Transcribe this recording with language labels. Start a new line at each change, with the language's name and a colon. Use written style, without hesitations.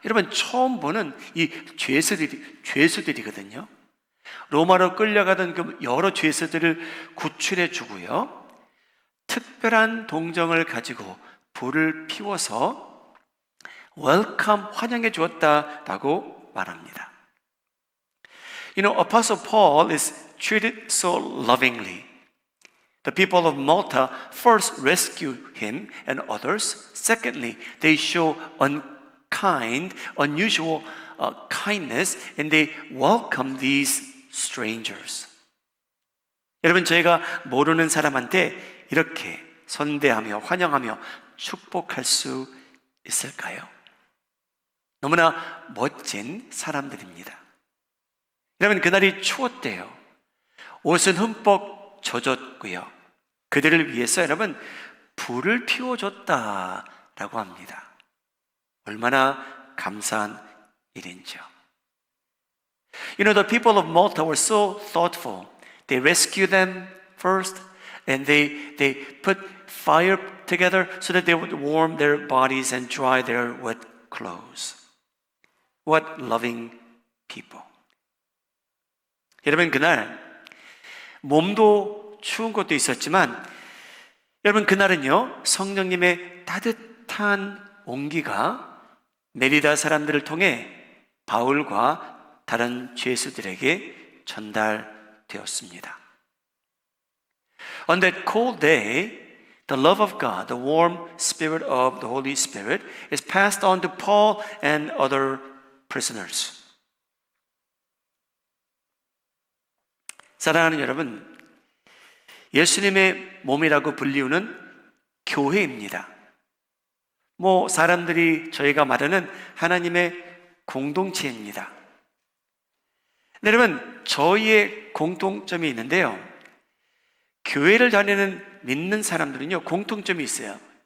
Korean: 여러분, 처음 보는 이 죄수들이거든요. 로마로 끌려가던 그 여러 죄수들을 구출해 주고요, 특별한 동정을 가지고 불을 피워서 웰컴, 환영해 주었다라고 말합니다.
English: Apostle Paul is treated so lovingly. The people of Malta first rescue him and others. Secondly, they show unusual kindness, and they welcome these strangers.
Korean: 여러분, 저희가 모르는 사람한테 이렇게 선대하며 환영하며 축복할 수 있을까요? 너무나 멋진 사람들입니다. 여러분, 그날이 추웠대요. 옷은 흠뻑 젖었고요. 그들을 위해서 여러분 불을 피워줬다라고 합니다. 얼마나 감사한 일인지요.
English: The people of Malta were so thoughtful. They rescued them first, and they put fire together so that they would warm their bodies and dry their wet clothes. What loving people.
Korean: 여러분, 그날 몸도 추운 것도 있었지만 여러분, 그날은요 성령님의 따뜻한 온기가 메리다 사람들을 통해 바울과 다른 죄수들에게 전달되었습니다.
English: On that cold day, the love of God, the warm spirit of the Holy Spirit is passed on to Paul and other prisoners.
Korean: 사랑하는 여러분, 예수님의 몸이라고 불리우는 교회입니다. 사람들이 저희가 말하는 하나님의 공동체입니다. 여러분, 저희의 공통점이 있는데요. 교회를 다니는 믿는 사람들은요, 공통점이 있어요.